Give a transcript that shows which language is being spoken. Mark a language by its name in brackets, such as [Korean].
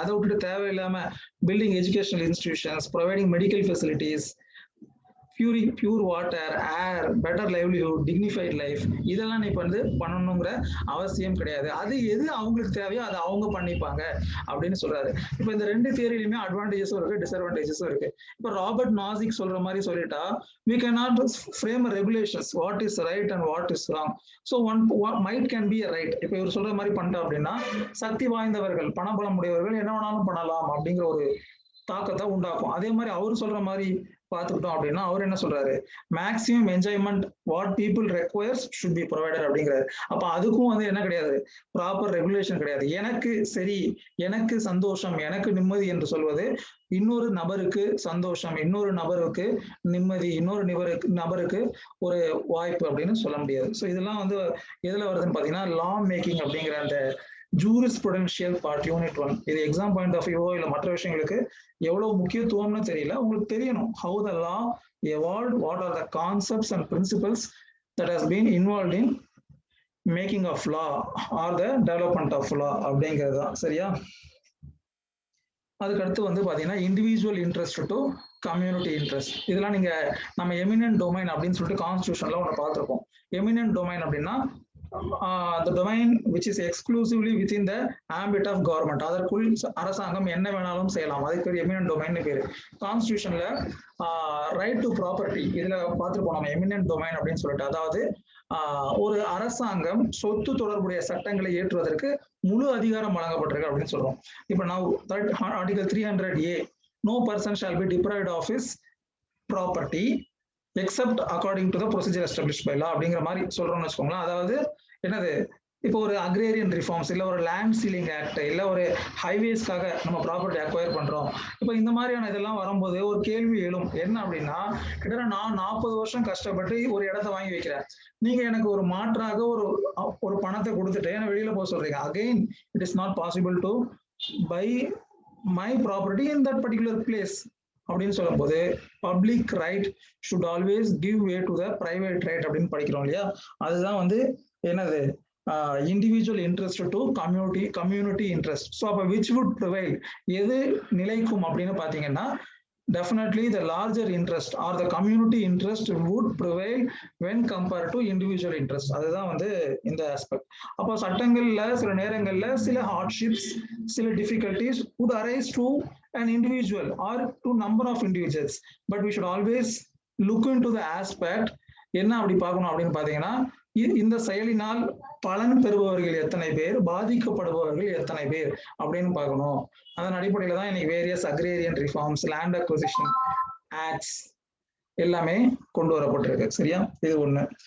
[Tamil] அதை விட்டுட்டு தேவையில்லாம [English] building educational institutions, providing medical facilities, pure water, air, better livelihood, dignified life, [Tamil] இதெல்லாம் நீ வந்து பண்ணணுங்கிற அவசியம் கிடையாது. அது எது அவங்களுக்கு தேவையோ அதை அவங்க பண்ணிப்பாங்க அப்படின்னு சொல்றாரு. இப்போ இந்த ரெண்டு தியரியிலுமே அட்வான்டேஜஸும் இருக்கு, டிஸ்அட்வான்டேஜஸும் இருக்கு. இப்போ ராபர்ட் நாசிக் சொல்ற மாதிரி சொல்லிட்டா, [English] we cannot frame regulations what is right and what is wrong. So one might can be a right. [Tamil] இப்போ இவர் சொல்ற மாதிரி பண்ணிட்டா அப்படின்னா, சக்தி வாய்ந்தவர்கள், பணபலம் உடையவர்கள் என்ன வேணாலும் பண்ணலாம் அப்படிங்கிற ஒரு தாக்கத்தை உண்டாக்கும். அதே மாதிரி அவர் சொல்ற மாதிரி பார்த்துக்கிட்டோம் அப்படின்னா, அவர் என்ன சொல்றாரு, [English] maximum enjoyment what people requires should be provided [Tamil] அப்படிங்கிறாரு. அப்ப அதுக்கும் வந்து என்ன கிடையாது, ப்ராப்பர் ரெகுலேஷன் கிடையாது. எனக்கு சரி, எனக்கு சந்தோஷம், எனக்கு நிம்மதி என்று சொல்வது இன்னொரு நபருக்கு சந்தோஷம், இன்னொரு நபருக்கு நிம்மதி, இன்னொரு நபருக்கு ஒரு வாய்ப்பு அப்படின்னு சொல்ல முடியாது. ஸோ இதெல்லாம் வந்து எதுல வருதுன்னு பாத்தீங்கன்னா, லா மேக்கிங் அப்படிங்கிற அந்த ஜூரிஸ்ப்ருடென்ஷியல் பார்ட், யூனிட் 1. இது [English] exam point of வியூவோ [Tamil] இல்ல மற்ற விஷயங்களுக்கு எவ்வளவு முக்கியத்துவம்னு தெரியல, உங்களுக்கு தெரியணும். [English] how the law evolved, what are the concepts and principles that has been involved in making of law or the development of law [Tamil] அப்படிங்கிறது தான். சரியா, அதுக்கடுத்து வந்து பாத்தீங்கன்னா, [English] Individual interest to community interest. [Tamil] இதெல்லாம் நீங்க நம்ம எமினன்ட் டொமைன் அப்படின்னு சொல்லிட்டு கான்ஸ்டிடியூஷன்ல ஒன்று பார்த்துருப்போம். [English] eminent domain அப்படின்னா the domain which is exclusively within the ambit of government, [Tamil] அதற்குள் அரசாங்கம் என்ன வேணாலும் செய்யலாம், அதுக்கு பேர் எமினன்ட் டொமைன் பேரு. கான்ஸ்டிடியூஷன்ல ரைட் டு ப்ராப்பர்ட்டி இதுல பார்த்துருப்போம் நம்ம எமினன்ட் டொமைன் அப்படின்னு சொல்லிட்டு. அதாவது ஒரு அரசாங்கம் சொத்து தொடர்புடைய சட்டங்களை ஏற்றுவதற்கு முழு அதிகாரம் வழங்கப்பட்டிருக்கு அப்படின்னு சொல்றோம். இப்போ நான் article 300A, [English] no person shall be deprived of his property except according to the procedure established by law [Tamil] அப்படிங்கிற மாதிரி சொல்றோம்னு வச்சுக்கோங்களேன். அதாவது என்னது, இப்போ ஒரு அக்ரேரியன் ரிஃபார்ம்ஸ், இல்லை ஒரு லேண்ட் சீலிங் ஆக்ட், இல்லை ஒரு ஹைவேஸ்க்காக நம்ம ப்ராப்பர்ட்டி அக்வயர் பண்றோம். இப்போ இந்த மாதிரியான இதெல்லாம் வரும்போது ஒரு கேள்வி எழும், என்ன அப்படின்னா, கிட்டத்தட்ட நான் 40 வருஷம் கஷ்டப்பட்டு ஒரு இடத்த வாங்கி வைக்கிறேன், நீங்க எனக்கு ஒரு மாற்றாக ஒரு பணத்தை கொடுத்துட்டு என்ன வெளியில போக சொல்றீங்க. [English] again it is not possible to buy my property in that particular place [Tamil] அப்படின்னு சொல்லும் போது, [English] public right should always give way to the private right [Tamil] அப்படின்னு படிக்கிறோம் இல்லையா. அதுதான் வந்து என்னது, [English] Individual interest to community interest. So அப்போ which would prevail, [Tamil] எது நிலைக்கும் அப்படின்னு பார்த்தீங்கன்னா, [English] definitely the larger interest or the community interest would prevail when compared to individual interest. அதுதான் வந்து இந்த aspect. [Tamil] அப்போ சட்டங்கள்ல சில நேரங்கள்ல சில [English] Hardships, சில difficulties would arise to an individual or to number of individuals, but we should always look into the aspect. [Tamil] என்ன அப்படி பார்க்கணும் அப்படின்னு பார்த்தீங்கன்னா, இந்த செயலினால் பலன் பெறுபவர்கள் எத்தனை பேர், பாதிக்கப்படுபவர்கள் எத்தனை பேர் அப்படின்னு பார்க்கணும். அதன் அடிப்படையில தான் இன்னைக்கு [English] various agrarian reforms, land acquisition acts [Tamil] எல்லாமே கொண்டு வரப்பட்டிருக்கு. சரியா, இது ஒண்ணு.